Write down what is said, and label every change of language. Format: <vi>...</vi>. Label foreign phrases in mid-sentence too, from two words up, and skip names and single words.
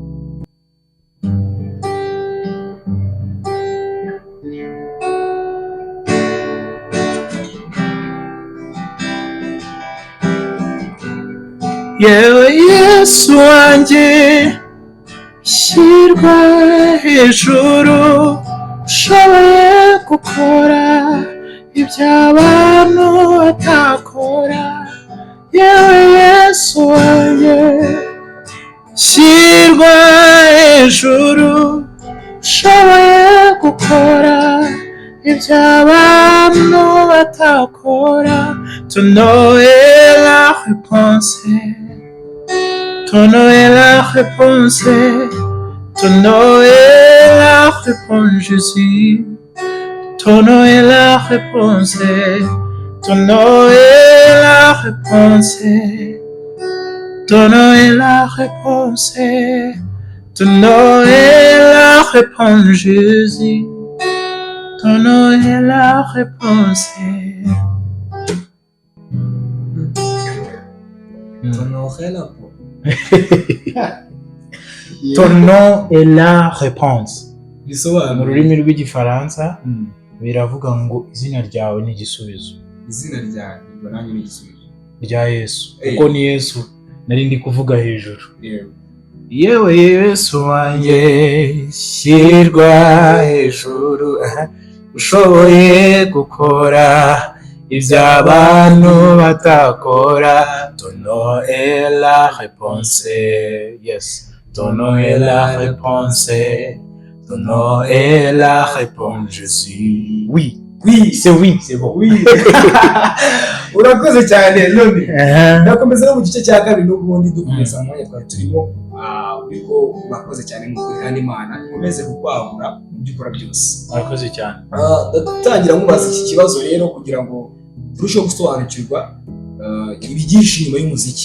<rw>yewe Yesu wanjye shyirwa hejuru, ushoboye gukora iby'abantu batakora. Yewe Yesu wanjye shyirwa hejuru, ushoboye gukora iby'abantu batakora.</rw> <fr>Ton nom est la réponse, ton nom est la réponse, ton nom est la réponse, Jésus. Ton nom est la réponse, ton nom est la réponse, ton nom est la réponse, ton nom est la réponse, Jésus. Ton nom est la réponse. Ton nom est la réponse.</fr> <rw>Mu rurimi rw'igifaransa biravuga ngo izina ryawe ni igisubizo. Izina ryawe nanjye ni igisubizo rya Yesu, kuko ni Yesu nari ndi kuvuga hejuru. Yewe Yesu wanjye shyirwa hejuru, ushoboye gukora iby'abantu batakora.</rw> <fr>Ton nom est la réponse, yes. Ton nom est la réponse, ton nom est la réponse, Jésus. Oui, c'est bon.</fr> <rw>Urakoze cyane none. Ndakomeza no mu gice cya kabiri n'ubundi dukomeza mu mwanya twari turimo. Ubwo urakoze cyane mu kandi Imana ikomeze kukwagura mu byo ukora byose. Urakoze cyane. Ndatangira mubaza iki kibazo rero kugira ngo turusheho gusobanukirwa ibigisha inyuma y'umuziki.</rw>